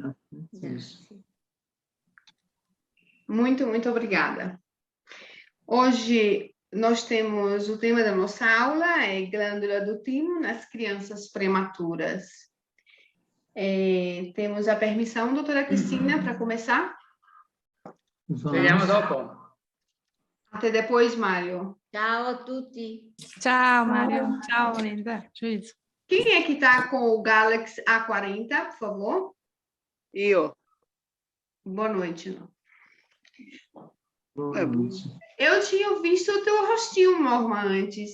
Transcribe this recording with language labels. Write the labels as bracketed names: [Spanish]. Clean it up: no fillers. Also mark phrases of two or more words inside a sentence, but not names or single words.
[Portuguese] Muito, muito obrigada. Hoje nós temos o tema da nossa aula, é glândula do timo nas crianças prematuras. Temos a permissão, doutora Cristina, para começar? [Italian] Vediamo dopo. [Portuguese] Até depois, Mário. [Italian] Ciao a tutti. [Portuguese] Tchau, Mário. Tchau, linda. Juízo. Quem é que está com o Galaxy A40, por favor? Eu. Boa noite. Não. Boa noite. Eu tinha visto o teu rostinho, Norma, antes.